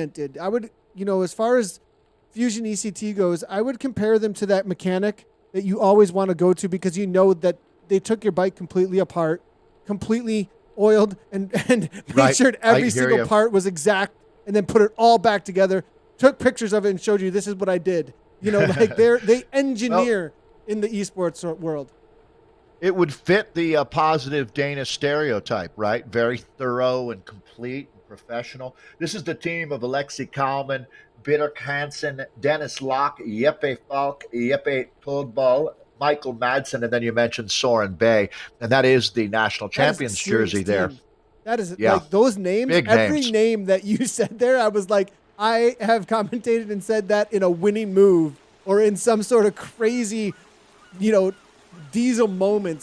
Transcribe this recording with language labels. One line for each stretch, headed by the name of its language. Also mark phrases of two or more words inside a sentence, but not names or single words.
English: I would, as far as Fusion ECT goes, I would compare them to that mechanic that you always want to go to, because you know that they took your bike completely apart, completely oiled, and made sure every single part was exact, and then put it all back together, took pictures of it, and showed you, this is what I did. They engineer in the esports world. It would fit the positive Danish stereotype, right? Very thorough and complete and professional. This is the team of Alexi Kalman, Bitter Hansen, Dennis Locke, Jeppe Falk, Jeppe Todball, Michael Madsen, and then you mentioned Soren Bay, and that is the national champions jersey there. That is like those names. Big every names. Name that you said there, I was like, I have commentated and said that in a winning move or in some sort of crazy, diesel moment.